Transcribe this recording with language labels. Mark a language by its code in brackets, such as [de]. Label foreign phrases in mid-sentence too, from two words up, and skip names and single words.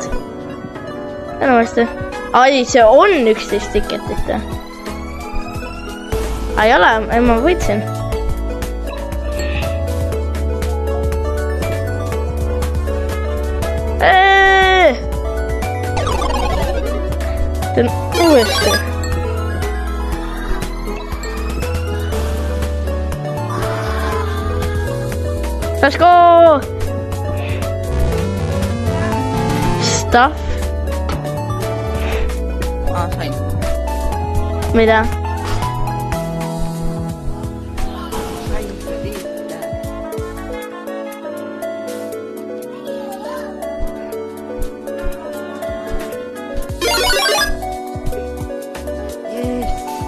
[et] Enamasti. See on 11 tiketit. Ei ole, ma võitsin. Teen uuesti. [en] Let's go! Stuff. [et] Sain. Mida? Sain liitta. [en] Yes.